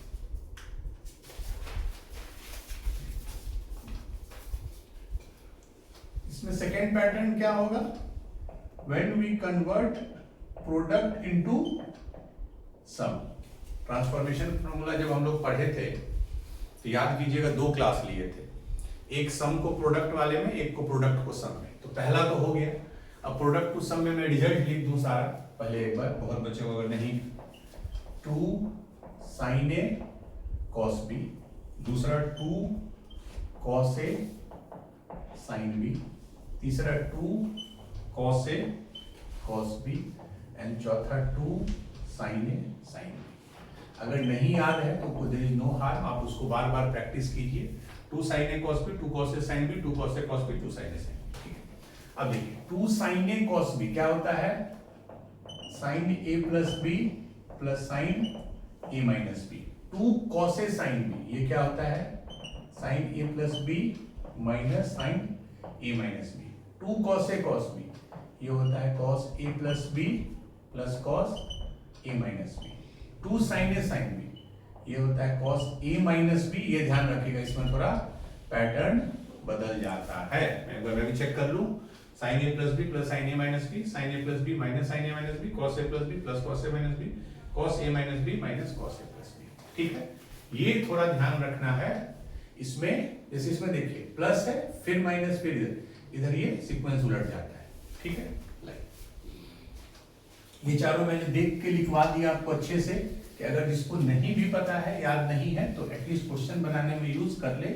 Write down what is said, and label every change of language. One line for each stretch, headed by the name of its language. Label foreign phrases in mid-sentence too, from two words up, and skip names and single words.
Hindi: इसमें
English: second pattern
Hindi: क्या होगा,
English: when we convert product into sum. transformation formula
Hindi: जब हम लोग पढ़े थे तो याद कीजिएगा 2 क्लास लिए थे, एक सम को प्रोडक्ट वाले में, एक को प्रोडक्ट को सम में। तो पहला तो हो गया, अब
English: product to sum
Hindi: में मैं रिजल्ट लिख दूं सारा पहले एक बार, बहुत बच्चों को अगर नहीं,
English: 2 sin a cos b,
Hindi: दूसरा
English: 2 cos a sin b,
Hindi: तीसरा
English: 2 cos a cos b, and चौथा 2 sin a sin b।
Hindi: अगर नहीं याद है तो
English: there is no harm,
Hindi: आप उसको बार बार प्रैक्टिस कीजिए।
English: 2 sin a cos b, 2 cos a sin b, 2 cos a cos b, 2 sin a sin b।
Hindi: ठीक है, अब देखिए
English: 2 sin a cos b
Hindi: क्या होता है,
English: sin a plus b plus sin a minus b। 2 cos a sin b ये क्या होता है, sin a plus b minus sin a minus b। 2 cos a cos b ये होता है cos a plus b plus cos a minus b। 2 sin a sin b ये होता है cos a minus b।
Hindi: ये ध्यान रखिएगा, इसमें थोड़ा पैटर्न बदल जाता है। मैं एक बार मैं भी चेक कर लूं,
English: sin a plus b plus sin a minus b, sin a plus b minus sin a minus b, cos a plus b plus cos a minus b, cos a minus b minus cos a plus b।
Hindi: ठीक है, ये थोड़ा ध्यान रखना है इसमें। जैसे इसमें देखिए
English: plus है फिर minus
Hindi: फिर इधर ये सीक्वेंस उलट जाता है। ठीक है, ये चारों मैंने देख के लिखवा दिया आपको अच्छे से, कि अगर जिसको नहीं भी पता है, याद नहीं है, तो
English: atleast question
Hindi: बनाने में यूज कर ले।